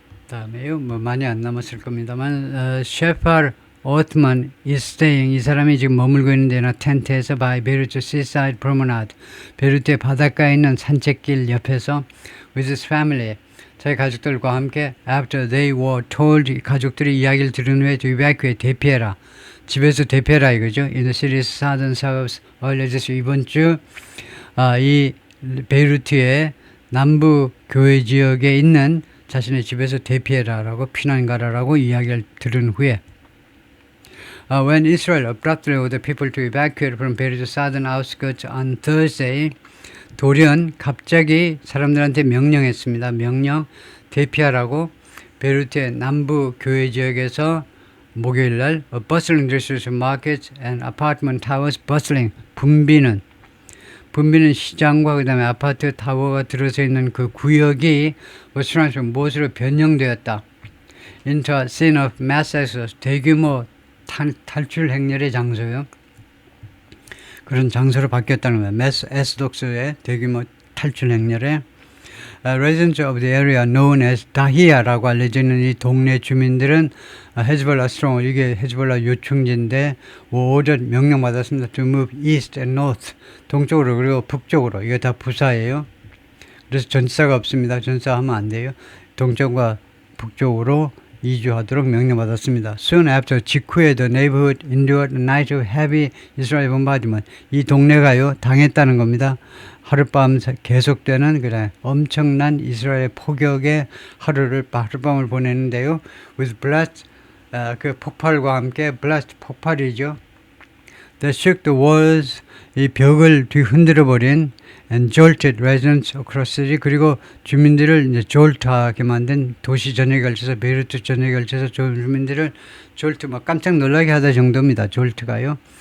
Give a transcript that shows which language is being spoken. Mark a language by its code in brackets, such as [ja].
[ko] 다음에요. 뭐 많이 안 남았을 겁니다만 셰팔 오트만 [en] is staying. [ko] 이 사람이 지금 머물고 있는 데나 텐트에서 [en] by Beirut seaside promenade. [ko] 베이루트의 바닷가에 있는 산책길 옆에서 [en] with his family. [ko] 자기 가족들과 함께 [en] after they were told. [ko] 가족들이 이야기를 들은 후에 [en] to evacuate. [ko] 대피해라. 집에서 대피해라 이거죠. [en] In the city's southern suburbs. earlier this [ko] 이번 주 이 베이루트의 남부 교외 지역에 있는 자신의 집에서 대피해라라고 피난 가라라고 이야기를 들은 후에 [en] when Israel abruptly ordered people to evacuate from Beirut's southern outskirts on Thursday, [ko] 돌연 갑자기 사람들한테 명령했습니다. 명령 대피하라고 베이루트의 남부 교외 지역에서 목요일날 [en] bustling district markets and apartment towers bustling [ko] 붐비는 시장과 그 다음에 아파트 타워가 들어서 있는 그 구역이 무엇으로 변형되었다. [en] into a scene of mass exodus [ko] 대규모 탈출 행렬의 장소요. 그런 장소로 바뀌었다는 거예요. [en] mass exodus의 [ko] 대규모 탈출 행렬에 [en] residents of the area known as [ko] 다히야라고 알려지는 이 동네 주민들은 헤즈볼라 스트롱 이게 헤즈볼라 요충지인데 오전 명령받았습니다. [en] to move east and north [ko] 동쪽으로 그리고 북쪽으로 이게 다 부사예요. 그래서 전사가 없습니다. 전사하면 안 돼요. 동쪽과 북쪽으로 이주하도록 명령받았습니다. [en] Soon after [ko] 직후에 [en] the neighborhood endured a night of heavy Israeli bombardment. [ko] 이 동네가요 당했다는 겁니다. 하룻밤 계속되는 그래 엄청난 이스라엘 포격의 하룻밤을 보내는데요. [en] With blast [ko] 그 폭발과 함께 blast 폭발이죠. [en] That shook the walls [ko] 이 벽을 뒤흔들어 버린 [en] and jolted residents across city [ko] 그리고 주민들을 이제 jolt하게 만든 도시 전역에 걸쳐서 베이루트 전역에 걸쳐서 주민들을 jolt 막 깜짝 놀라게 하다 정도입니다. jolt가요.